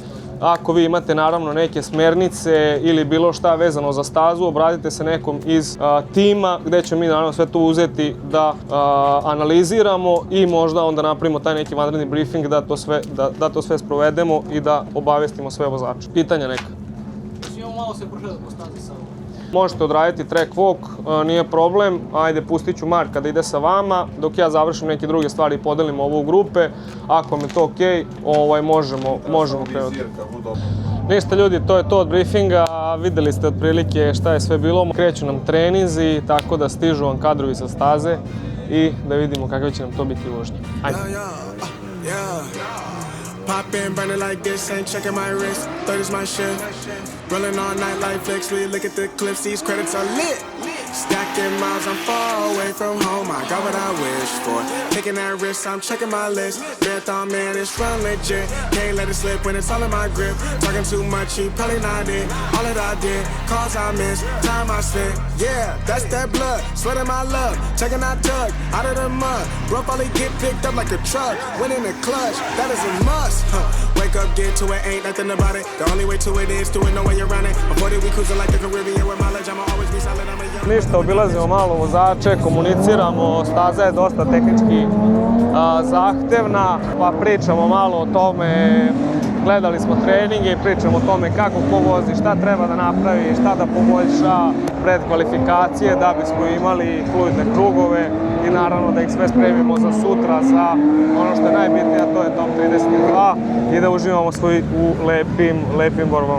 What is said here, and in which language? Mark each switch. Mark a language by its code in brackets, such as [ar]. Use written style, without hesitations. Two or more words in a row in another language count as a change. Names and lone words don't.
[sr] Ako vi imate naravno neke smernice ili bilo šta vezano za stazu, obratite se nekom iz tima gde ćemo mi naravno sve to uzeti da analiziramo i možda onda napravimo taj neki vanredni briefing da to sve sprovedemo i da obavestimo sve vozače. Pitanja neka? Imamo malo se prošetati po stazi sa ovo. Možete odraditi [en] track walk, [sr] nije problem, ajde pustit ću Marka da ide sa vama, dok ja završim neke druge stvari i podelim ovo u grupe, ako mi je to okej, možemo krenuti. Ništa ljudi, to je to od briefinga, videli ste otprilike šta je sve bilo, kreću nam treninzi, tako da stižu vam kadrovi sa staze i da vidimo kakve će nam to biti vožnje. Ajde! [en] Pop in, burning like this, ain't checking my wrist. Third is my shift. Rolling all night like flicks. We look at the clips, these credits are lit. Stacking miles, I'm far away from home. I got what I wish for. Taking that risk, I'm checking my list. Marathon man, it's run legit. Can't let it slip when it's all in my grip. Talking too much, you probably not it. All that I did, calls I missed, time I spent. Yeah, that's that blood, sweating my love. Checking that tug, out of the mud. Bro probably get picked up like a truck. Winning the clutch, that is a must. Wake up, get to it, ain't nothing about it. The only way to it is to it, no way around it. Before that we cruising like the Caribbean with mileage. I'ma always be solid, I'm a young. [sr] Ništa, obilazimo malo vozače, komuniciramo, staza je dosta tehnički zahtevna, pa pričamo malo o tome, gledali smo treninge i pričamo o tome kako ko vozi, šta treba da napravi, šta da poboljša pred kvalifikacije da bismo imali fluidne krugove i naravno da ih sve spremimo za sutra za ono što je najbitnije, a to je top 32 i da uživamo svi u lepim borbama.